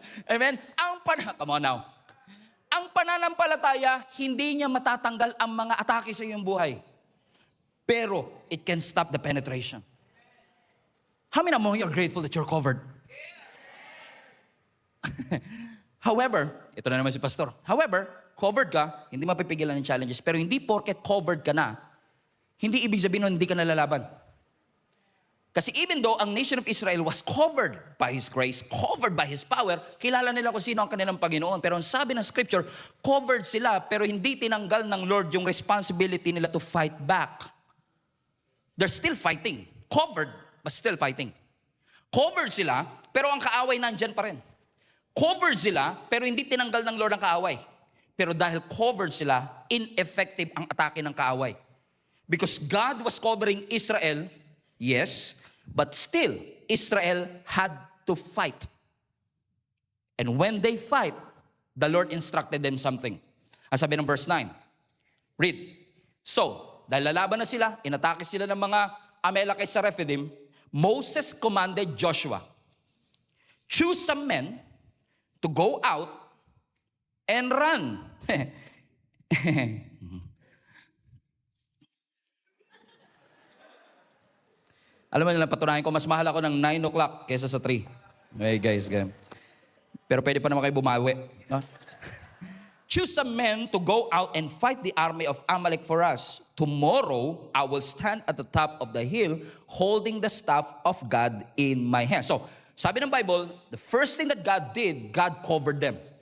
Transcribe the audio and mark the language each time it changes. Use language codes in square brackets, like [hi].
[tl] Amen? [en] Come on now. [tl] Ang pananampalataya, hindi niya matatanggal ang mga atake sa iyong buhay. [en] Pero, it can stop the penetration. How many of you are grateful that you're covered? [tl] However, ito na naman si Pastor. However, covered ka, hindi mapipigilan ng challenges. Pero hindi porket covered ka na, hindi ibig sabihin nun, hindi ka nalalaban. [en] Kasi even though ang nation of Israel was covered by His grace, covered by His power, [tl] kilala nila kung sino ang kanilang Panginoon. Pero ang sabi ng Scripture, covered sila, pero hindi tinanggal ng Lord yung responsibility nila [en] to fight back. They're still fighting. Covered, but still fighting. [tl] Covered sila, pero ang kaaway nandyan pa rin. Covered sila, pero hindi tinanggal ng Lord ang kaaway. Pero dahil covered sila, ineffective ang atake ng kaaway. [en] Because God was covering Israel, yes, but still, Israel had to fight. And when they fight, the Lord instructed them something. [tl] Ang sabi ng verse 9, read. So, dahil lalaban na sila, inatake sila ng mga Amalekite sa Rephidim, [en] Moses commanded Joshua, choose some men to go out and run. [tl] Alam mo nila, patunayan ko, mas mahal ako ng 9 o'clock kaysa sa 3. [en] Okay, guys. [tl] Pero pwede pa naman kayo bumawi. No? [en] Choose some men to go out and fight the army of Amalek for us. Tomorrow, I will stand at the top of the hill holding the staff of God in my hand. So, [tl] sabi ng [en] Bible, the first thing that God did, God covered them.